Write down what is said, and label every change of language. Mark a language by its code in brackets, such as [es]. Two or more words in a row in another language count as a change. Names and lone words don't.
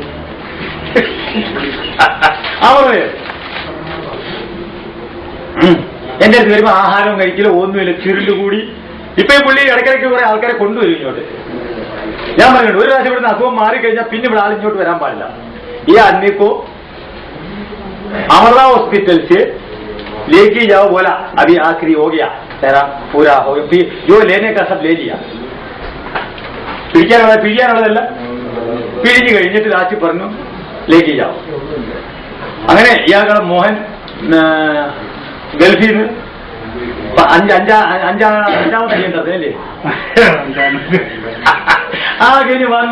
[ml] അവർ എന്റെ അടുത്ത് വരുമ്പോ ആഹാരവും കഴിക്കില്ല, ഒന്നുമില്ല, ചുരുണ്ടുകൂടി. ഇപ്പൊ ഈ പുള്ളി ഇടയ്ക്കിടയ്ക്ക് കുറെ ആൾക്കാരെ കൊണ്ടുവരും ഇങ്ങോട്ട്. ഞാൻ പറഞ്ഞിട്ടുണ്ട്, ഒരു പ്രാവശ്യം ഇവിടുന്ന് അസുഖം മാറിക്കഴിഞ്ഞാൽ പിന്നെ ഇവിടെ ആളിങ്ങോട്ട് വരാൻ പാടില്ല. [hi] ഈ ആദ്മിക്കോ अमरला हॉस्पिटल से लेके जाओ, बोला अभी आखिरी हो गया तेरा पूरा हो गया, फिर जो लेने का सब ले लिया. [ml] പിഴിയാനുള്ളതല്ല പിഴിഞ്ഞു കഴിഞ്ഞിട്ട് ലാസ്റ്റ് പറഞ്ഞു ലേക്ക് ജാവും. അങ്ങനെ ഇയാളുടെ മോഹൻ ഗൾഫിൽ നിന്ന് അഞ്ചാമത്തെ അല്ലേ ആ കഴിഞ്ഞ് വന്നു.